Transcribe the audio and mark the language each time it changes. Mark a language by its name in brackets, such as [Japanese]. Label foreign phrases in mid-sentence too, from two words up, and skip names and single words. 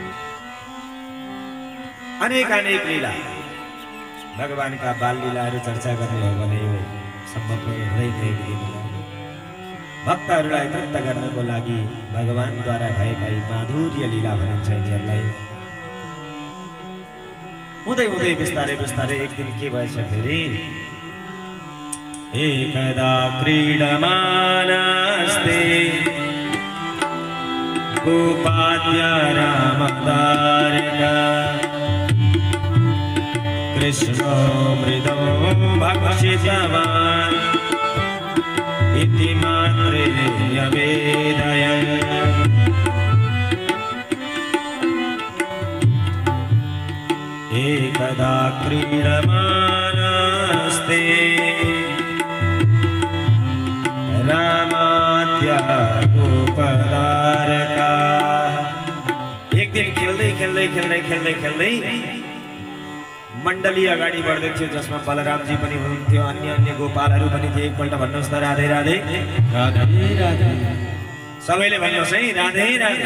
[Nepali] अनेक अनेक लीला भगवानका बाल लीलाहरू चर्चा गर्ने हो भने यो सम्भव हुँदैन भक्तहरूलाई तृप्त गर्नको लागि भगवानद्वारा भएका यी माधुर्य लीला भनिन्छ यिनीहरूलाई हुँदै हुँदै बिस्तारै बिस्तारै एक दिन के भएछ फेरि [Sanskrit] एकदा क्रीडमानस्ते गोपाद्य रामदारका कृष्णो मृदो भक्षितवान् इति मात्रे अवेदयन् एकदा क्रीडमानस्ते रामाद्य गोपदारका [Nepali] एक दिन खेल्दै खेल्दै खेल्दै खेल्दै खेल्दै मण्डली अगाडि बढ्दै थियो जसमा बलरामजी पनि हुनुहुन्थ्यो अन्य अन्य गोपालहरू पनि थिए एकपल्ट भन्नुहोस् त राधे राधे राधे राधे सबैले भन्नुहोस् है राधे राधे